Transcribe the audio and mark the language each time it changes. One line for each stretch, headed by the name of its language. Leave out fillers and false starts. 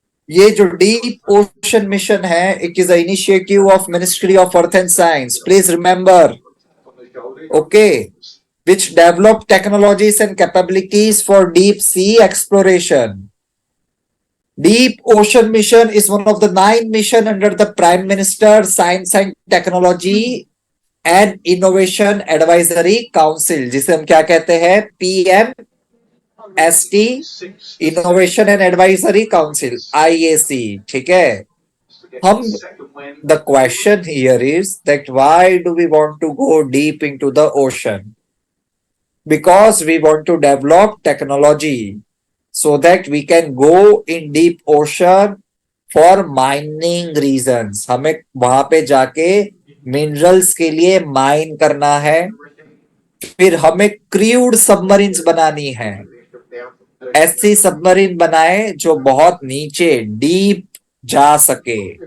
Hindi: ये जो
English: Deep ocean mission है, it is a initiative of ministry of earth and science, please remember, okay, which develop technologies and capabilities for deep sea exploration. Deep Ocean Mission is one of the 9 missions under the Prime Minister Science and Technology and Innovation Advisory Council,
Hindi: जिसे हम क्या कहते हैं?
English: PMST, Innovation and Advisory Council, IAC,
Hindi: ठीक है?
English: हम, the question here is that why do we want to go deep into the ocean? Because we want to develop technology so that we can go in deep ocean for mining reasons.
Hindi: हमें वहां पे जाके minerals के लिए mine करना है, फिर हमें क्रूड सबमरीन्स बनानी है. ऐसी सबमरीन बनाए जो बहुत नीचे डीप जा सके.